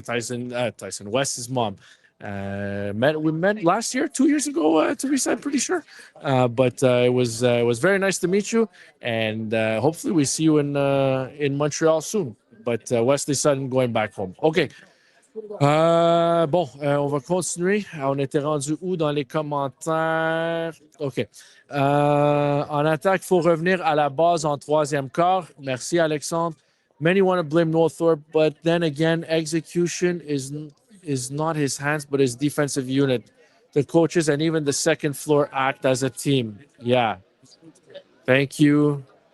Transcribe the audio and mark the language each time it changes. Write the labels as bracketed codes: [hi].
[en] Tyson West's mom. We met last year, 2 years ago. Teresa, I'm pretty sure. But it was very nice to meet you, and hopefully we see you in Montreal soon. But Wesley Sutton going back home. [fr] Okay. On va continuer. On était rendu où dans les commentaires? OK. En attaque, il faut revenir à la base en troisième quart. Merci, Alexandre. [en] Many want to blame Northorpe, but then again, execution is not his hands, but his defensive unit. The coaches and even the second floor act as a team. Yeah. Thank you.